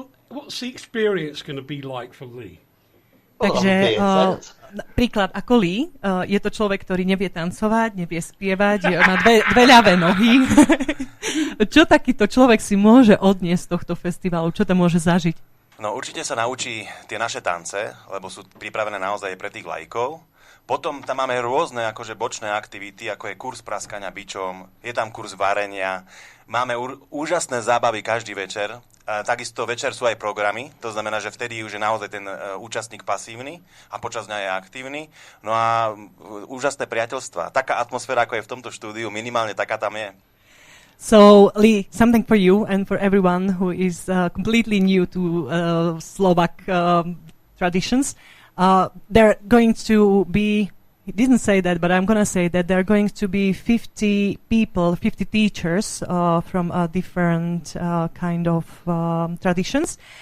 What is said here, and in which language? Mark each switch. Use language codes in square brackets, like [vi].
[en] What's the experience going to be like for Lee? [sk] Takže príklad ako Lee, je to človek, ktorý nevie tancovať, nevie spievať, má dve ľavé nohy. Čo takýto človek si môže odniesť z tohto festivalu? Čo tam môže zažiť? No určite sa naučí tie naše tance, lebo sú pripravené naozaj pre tých laikov. Potom tam máme rôzne akože bočné aktivity, ako je kurz praskania bičom, je tam kurz varenia, máme úžasné zábavy každý večer. Takisto večer sú aj programy, to znamená, že vtedy už je naozaj ten účastník pasívny a počas dňa je aktívny. No a úžasné priateľstva. Taká atmosféra, ako je v tomto štúdiu, minimálne taká tam je. [en] So, Lee, something for you and for everyone who is completely new to Slovak traditions. They're going to be, he didn't say that, but I'm going to say that there are going to be 50 people, 50 teachers from different kind of traditions.